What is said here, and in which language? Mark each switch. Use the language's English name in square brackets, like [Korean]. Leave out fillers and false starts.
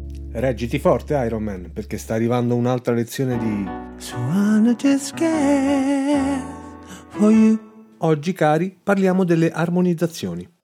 [Italian] Reggiti forte, Iron Man, perché sta arrivando un'altra lezione di... [English] So I'm just scared for you. [Italian] Oggi, cari, parliamo delle armonizzazioni.